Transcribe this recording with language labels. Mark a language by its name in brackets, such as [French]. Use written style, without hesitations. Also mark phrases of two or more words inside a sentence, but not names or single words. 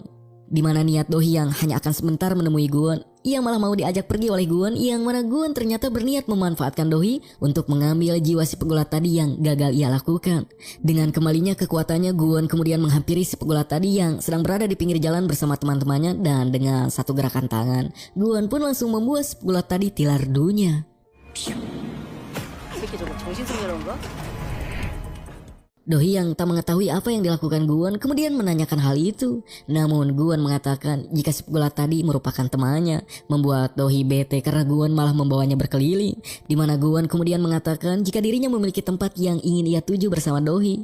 [Indonesian] Di mana niat Dohee yang hanya akan sebentar menemui Guwon, ia malah mau diajak pergi oleh Guwon yang mana Guwon ternyata berniat memanfaatkan Dohee untuk mengambil jiwa si pegulat tadi yang gagal ia lakukan. Dengan kembalinya kekuatannya, Guwon kemudian menghampiri si pegulat tadi yang sedang berada di pinggir jalan bersama teman-temannya, dan dengan satu gerakan tangan, Guwon pun langsung membuat si pegulat tadi tilar dunia. [Korean] 새끼 저거 정신승리론가? [Indonesian] Dohee yang tak mengetahui apa yang dilakukan Guwon kemudian menanyakan hal itu. Namun Guwon mengatakan jika si pegulat tadi merupakan temannya, membuat Dohee bete karena Guwon malah membawanya berkeliling. Di mana Guwon kemudian mengatakan jika dirinya memiliki tempat yang ingin ia tuju bersama Dohee.